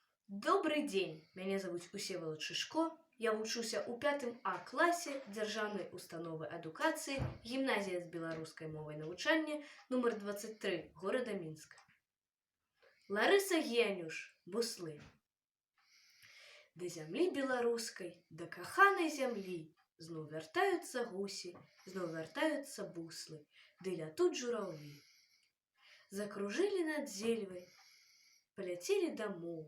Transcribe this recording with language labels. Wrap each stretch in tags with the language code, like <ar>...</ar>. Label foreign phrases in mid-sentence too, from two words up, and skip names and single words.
<be>Добрый день, меня зовут Усеволод Шишко. Я вучуся у 5 А класе Державной установы адукации гімназія з беларускай мовай навучання номер 23 города Мінска. Ларыса Генюш, буслы. Да зямлі беларускай, да каханай зямлі, зноў вяртаюцца гусі, зноў вяртаюцца буслы, ды лятуць жураўлі. Закружылі над зельвай, паляцелі дамоў.</be>